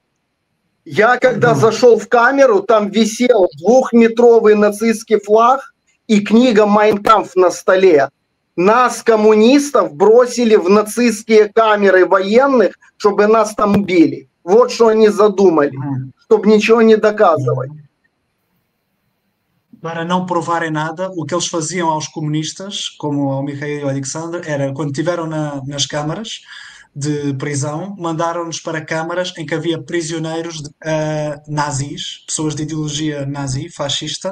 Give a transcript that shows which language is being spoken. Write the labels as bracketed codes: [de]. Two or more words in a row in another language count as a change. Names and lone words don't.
[ru] Я когда зашел в камеру, там висел 2-метровый нацистский флаг и книга «Mein Kampf» на столе. Нас, коммунистов, бросили в нацистские камеры военных, чтобы нас там убили. Вот что они задумали, чтобы niciего не доказывать. [pt] Para não provarem nada, o que eles faziam aos comunistas, como ao Mikhail e ao Alexander, era, quando estiveram nas câmaras de prisão, mandaram-nos para câmaras em que havia prisioneiros nazis, pessoas de ideologia nazi, fascista.